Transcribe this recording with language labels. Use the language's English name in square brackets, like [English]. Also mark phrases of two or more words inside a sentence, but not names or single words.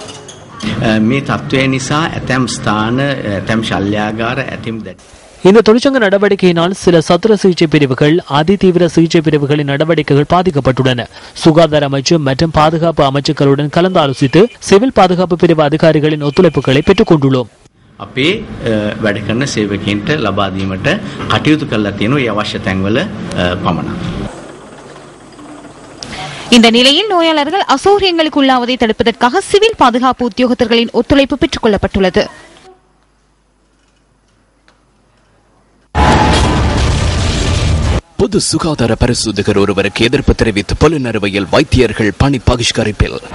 [Tamil] இந்த தொழிற்சங்க நடவடிக்கையினால் சில சத்திர சிகிச்சை பிரிவுகள் அதிதீவிர சிகிச்சை பிரிவுகளின் நடவடிக்கைகள் பாதிக்கப்பட்டுள்ளன. சுகாதார அமைச்சு மற்றும் பாதுகாப்பு அமைச்சுக்களுடன் கலந்தாலோசித்து சிவில் பாதுகாப்பு பிரிவு அதிகாரிகளின் ஒத்துழைப்புகளை பெற்றுக் கொண்டுள்ளோம். [Sinhala] අපේ වැඩ කරන සේවකයන්ට ලබා දීමට කටයුතු කරලා තියෙනවා ඒ අවශ්‍ය තැන්වල පමණක්. [Tamil] இந்த நிலையில் நோயாளர்கள் அசௌகரியங்களுக்கு உள்ளாவதை தடுப்பதற்காக சிவில் பாதுகாப்பு உத்தியோகத்தர்களின் ஒத்துழைப்பு பெற்றுக் கொள்ளப்பட்டுள்ளது. பொது சுகாதார பரிசோதகர் ஒருவருக்கு எதிர்ப்பு தெரிவித்து புலனறுவையில் வைத்தியர்கள் பணி பகிஷ்கரிப்பில்.